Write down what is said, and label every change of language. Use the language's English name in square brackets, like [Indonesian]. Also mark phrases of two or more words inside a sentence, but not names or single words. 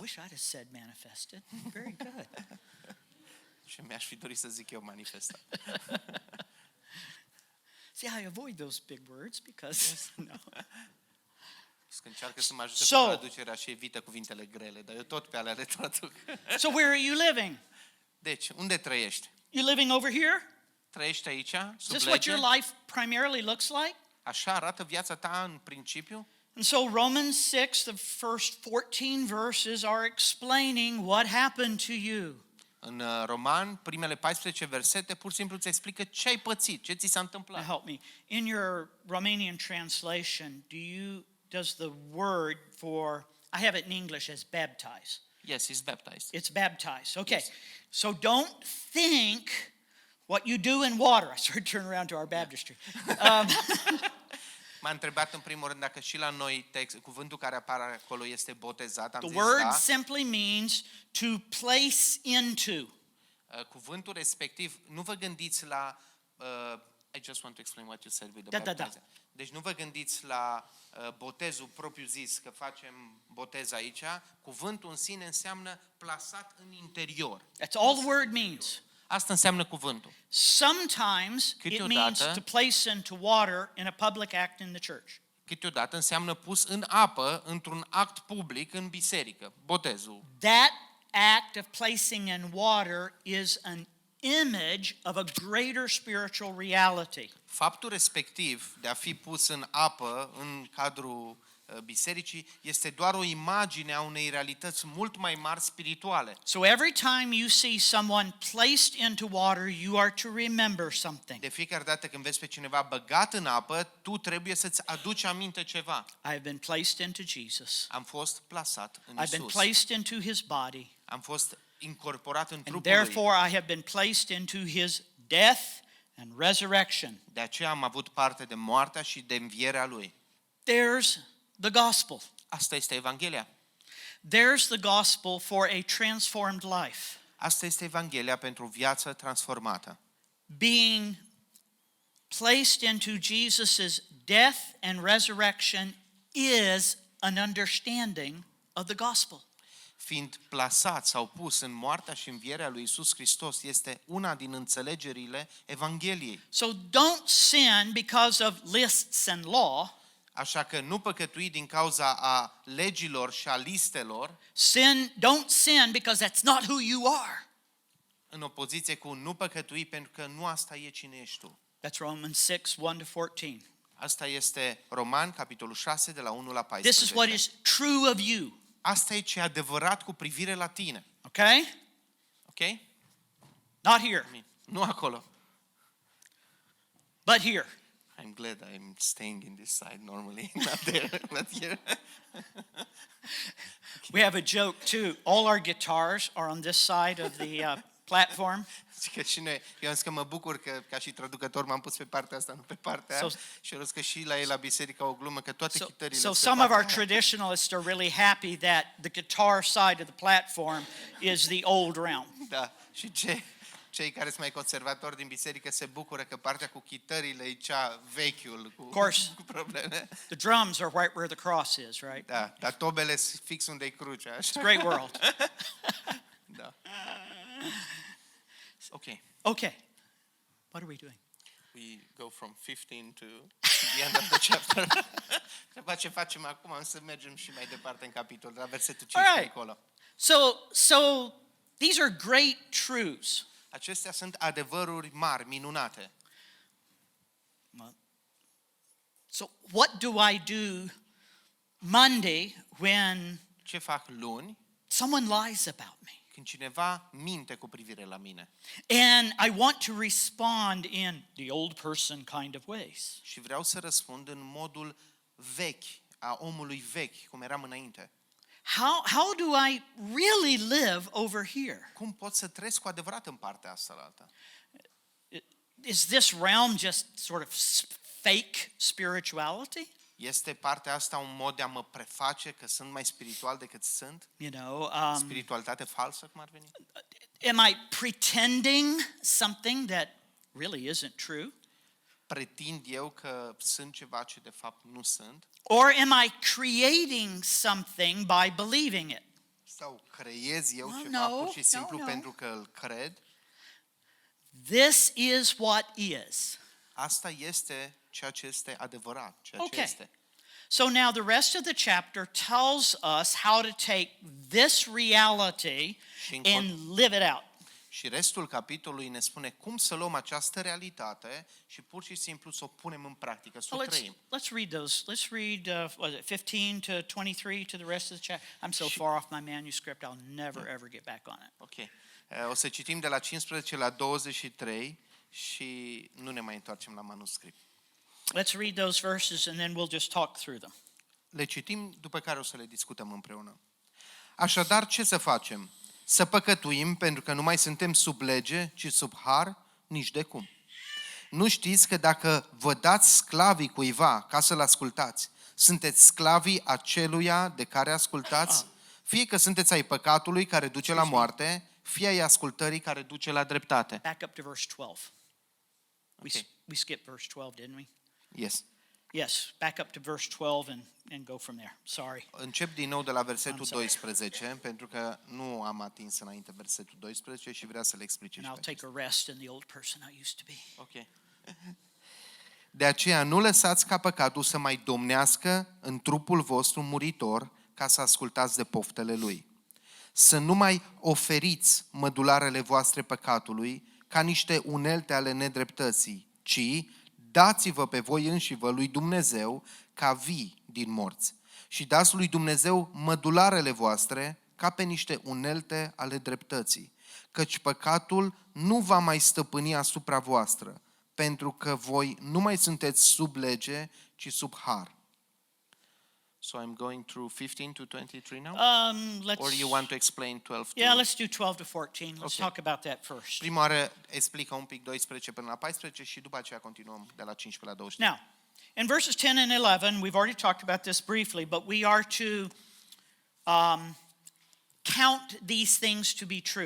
[English] Wish I'd have said manifested. Very good. [Romanian] Și mi-aș fi dorit să zic eu manifestat. [English] See, I avoid those big words because no. [Romanian] Și că încearcă să mă ajute [English] So- [Romanian] cu traducerea și evită cuvintele grele, dar eu tot pe alea le traduc. [English] So where are you living? [Romanian] Deci, unde trăiești? [English] You living over here? [Romanian] Trăiești aici, [English] Is [Romanian] sub [English] this what [Romanian] lege? [English] your life primarily looks like? [Romanian] Așa arată viața ta în principiu? [English] And so Romans 6, the first 14 verses are explaining what happened to you. [Romanian] În Roman, primele 14 versete pur și simplu îți explică ce ai pățit, ce ți s-a [English] Now [Romanian] întâmplat. [English] help me. In your Romanian translation, does the word for, I have it in English as baptize. Yes, he's baptized. It's baptize. Okay. Yes. So don't think what you do in water. I sort of turn around to our baptistry. [Romanian] M-a întrebat în primul rând dacă și la noi cuvântul care apare acolo este botezat. Am [English] The [Romanian] zis [English] word [Romanian] da. [English] simply means to place into. [Romanian] Cuvântul respectiv, nu vă gândiți la [English] I just want to explain what you said with the [Romanian] Da. [English] baptizing. [Romanian] Deci nu vă gândiți la botezul propriu zis, că facem botez aici. Cuvântul în sine înseamnă plasat în interior. [English] That's all the word means. [Romanian] Asta înseamnă cuvântul. [English] Sometimes it means [Romanian] Câteodată- [English] to place into water in a public act in the church. [Romanian] Câteodată înseamnă pus în apă într-un act public în biserică, botezul. [English] That act of placing in water is an image of a greater spiritual reality. [Romanian] Faptul respectiv de a fi pus în apă în cadrul bisericii este doar o imagine a unei realități mult mai mari spirituale. [English] So every time you see someone placed into water, you are to remember something. [Romanian] De fiecare dată când vezi pe cineva băgat în apă, tu trebuie să-ți aduci aminte ceva. [English] I have been placed into Jesus. [Romanian] Am fost plasat în [English] I've been [Romanian] Isus. [English] placed into his body. [Romanian] Am fost incorporat în [English] And [Romanian] trupul lui. [English] therefore I have been placed into his death and resurrection. [Romanian] De aceea am avut parte de moartea și de învierea lui. [English] There's the gospel. [Romanian] Asta este Evanghelia. [English] There's the gospel for a transformed life. [Romanian] Asta este Evanghelia pentru o viață transformată. [English] Being placed into Jesus' death and resurrection is an understanding of the gospel. [Romanian] Fiind plasat sau pus în moartea și învierea lui Isus Hristos este una din înțelegerile Evangheliei. [English] So don't sin because of lists and law. [Romanian] Așa că nu păcătui din cauza a legilor și a listelor, [English] Don't sin because that's not who you are. [Romanian] în opoziție cu nu păcătui pentru că nu asta e cine ești tu. [English] That's Romans 6, 1-14. [Romanian] Asta este Roman, capitolul 6, de la 1 la [English] This is what [Romanian] 14. [English] is true of you. [Romanian] Asta e ce e adevărat cu privire la tine. [English] Okay? [Romanian] Ok? [English] Not here, [Romanian] Nu acolo. [English] but here. I'm glad I'm staying in this side normally, not there, not here. We have a joke too. All our guitars are on this side of the platform. [Romanian] Și că și noi, eu am zis că mă bucur că ca și traducător m-am pus pe partea asta, nu pe partea aia. Și eu zis că și la ei la biserică o glumă, că toate chitările [English] So [Romanian] sunt [English] some of [Romanian] pe [English] our [Romanian] partea aia. [English] traditionalists are really happy that the guitar side of the platform is the old realm. [Romanian] Da, și cei care sunt mai conservatori din biserică se bucură că partea cu chitările e cea vechiul, cu [English] course. [Romanian] probleme. [English] The drums are right where the cross is, right? [Romanian] Da, dar tobele sunt fix unde e crucea. Așa. [English] It's a great world. [Romanian] Da. Ok. [English] Okay. What are we doing? We go from 15 to the end of the chapter. [Romanian] Trebuie ce facem acum, am să mergem și mai departe în capitol, la versetul 5 [English] Alright. [Romanian] acolo. [English] So these are great truths. [Romanian] Acestea sunt adevăruri mari, minunate. [English] So what do I do Monday when [Romanian] Ce fac luni [English] someone lies about me? [Romanian] când cineva minte cu privire la mine? [English] And I want to respond in the old person kind of ways. [Romanian] Și vreau să răspund în modul vechi, a omului vechi, cum eram înainte. [English] How do I really live over here? [Romanian] Cum pot să trăiesc cu adevărat în partea asta la alta? [English] Is this realm just sort of fake spirituality? [Romanian] Este partea asta un mod de a mă preface că sunt mai spiritual decât sunt? [English] You know, [Romanian] Spiritualitate falsă, cum ar veni? [English] am I pretending something that really isn't true? [Romanian] Pretind eu că sunt ceva ce de fapt nu sunt? [English] Or am I creating something by believing it? [Romanian] Sau creez eu [English] Oh, [Romanian] ceva [English] no, [Romanian] pur și simplu [English] no. [Romanian] pentru că îl cred? [English] This is what is. [Romanian] Asta este ceea ce este adevărat, ceea ce [English] Okay. [Romanian] este. [English] So now the rest of the chapter tells us how to take this reality and live it out. [Romanian] Și restul capitolului ne spune cum să luăm această realitate și pur și simplu să o punem în practică, să o [English] Well, [Romanian] trăim. [English] let's read those. Let's read what is it, 15 to 23 to the rest of the chapter. I'm so far off my manuscript, I'll never ever get back on it. [Romanian] Ok. O să citim de la 15 la 23 și nu ne mai întoarcem la manuscris. [English] Let's read those verses and then we'll just talk through them. [Romanian] Le citim, după care o să le discutăm împreună. Așadar, ce să facem? Să păcătuim pentru că nu mai suntem sub lege, ci sub har? Nici de cum. Nu știți că dacă vă dați sclavii cuiva ca să-l ascultați, sunteți sclavii aceluia de care ascultați? Fie că sunteți ai păcatului care duce la moarte, fie ai ascultării care duce la dreptate. [English] Back up to verse 12. Okay. We skipped verse 12, didn't we? Yes. Yes, back up to verse 12 and go from there. Sorry. [Romanian] Încep din nou de la versetul [English] I'm sorry. [Romanian] 12, pentru că nu am atins înainte versetul 12 și vrea să le explice [English] And [Romanian] și [English] I'll [Romanian] pe [English] take a rest in the old person I used to be. [Romanian] Ok. De aceea nu lăsați ca păcatul să mai domnească în trupul vostru muritor ca să ascultați de poftele lui. Să nu mai oferiți mădularele voastre păcatului ca niște unelte ale nedreptății, ci dați-vă pe voi înșivă lui Dumnezeu ca vii din morți și dați lui Dumnezeu mădularele voastre ca pe niște unelte ale dreptății, căci păcatul nu va mai stăpâni asupra voastră, pentru că voi nu mai sunteți sub lege, ci sub har. [English] So I'm going through 15 to 23 now? Or you want to explain 12 to... Yeah, let's do 12 to 14. Let's Okay. talk about that first. [Romanian] Prima oară explică un pic 12 până la 14 și după aceea continuăm de la 15 la 23. [English] Now, in verses 10 and 11, we've already talked about this briefly, but we are to count these things to be true.